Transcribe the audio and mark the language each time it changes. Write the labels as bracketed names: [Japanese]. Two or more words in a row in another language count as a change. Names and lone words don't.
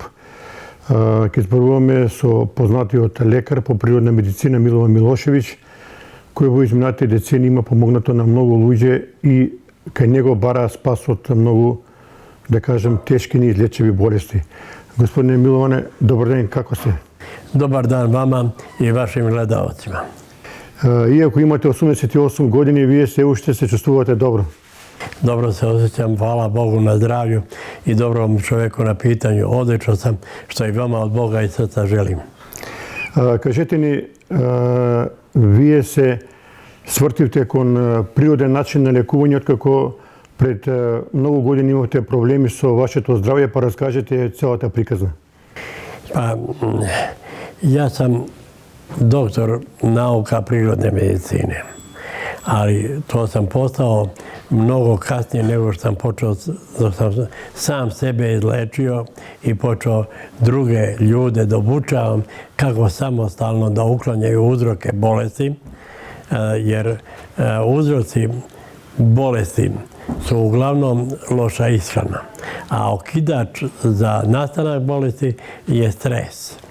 [Macedonian] Ќе зборуваме со познатиот лекар по природна медицина Милован Милошевиќ, кој во изминатите децении има помогнато на многу луѓе и кај него бара спас од многу, да кажем, тешки неизлечиви болести. Господине Миловане, добар ден, како сте? [Serbian] Добар дан вама и вашим гледалцima. [Macedonian] Иако имате 88 години, вие се уште се чувствувате добро. [Serbian] Dobro se osjećam, hvala Bogu na zdravlju i dobrom čovjeku na pitanju. Odlično sam, što i vama od Boga i srca želim. [Macedonian] Кажете ни, вие се свртивте кон природен начин на лекување, откако пред многу години имавте проблеми со вашето здравје, па раскажете целата приказна. [Serbian] Pa, ja sam doktor nauka prirodne medicine, ali to sam postao mnogo kasnije nego što sam počeo, dok sam sam sebe izlečio i počeo druge ljude da obučavam kako samostalno da uklanjaju uzroke bolesti, jer uzroci bolesti su uglavnom loša ishrana, a okidač za nastanak bolesti je stres.